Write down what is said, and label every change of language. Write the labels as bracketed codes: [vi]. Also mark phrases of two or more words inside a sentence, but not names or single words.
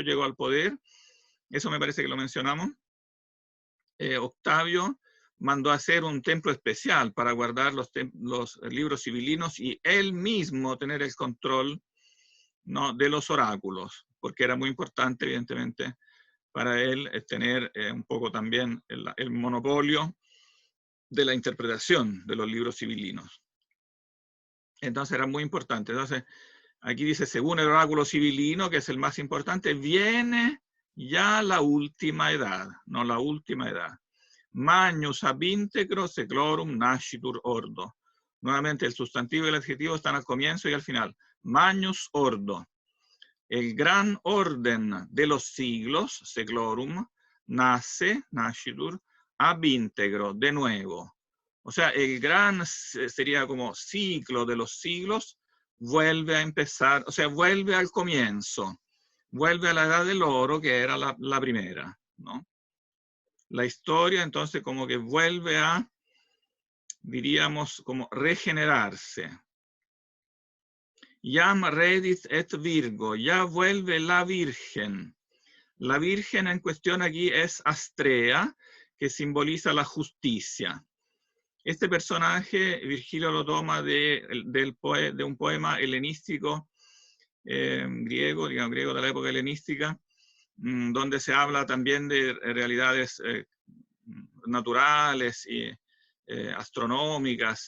[es] llegó al poder, eso me parece que lo mencionamos, Octavio mandó a hacer un templo especial para guardar los libros sibilinos y él mismo tener el control, ¿no?, de los oráculos, porque era muy importante, evidentemente, para él tener un poco también el monopolio de la interpretación de los libros sibilinos. Entonces era muy importante. Entonces, aquí dice, según el oráculo sibilino, que es el más importante, viene ya la última edad, no la última edad. [la] Magnus ab integro seclorum nascitur ordo. [es] Nuevamente el sustantivo y el adjetivo están al comienzo y al final. [la] Magnus ordo. [es] El gran orden de los siglos, [la] seclorum, nace, nascitur, ab integro, [es] de nuevo. O sea, el gran sería como ciclo de los siglos, vuelve a empezar, o sea, vuelve al comienzo, vuelve a la edad del oro, que era la primera, ¿no? La historia, entonces, como que vuelve a, diríamos, como regenerarse. [la] Jam redit et virgo, [es] ya vuelve la Virgen. La Virgen en cuestión aquí es Astrea, que simboliza la justicia. Este personaje, Virgilio lo toma de un poema helenístico, griego, digamos, griego de la época helenística, donde se habla también de realidades naturales y astronómicas.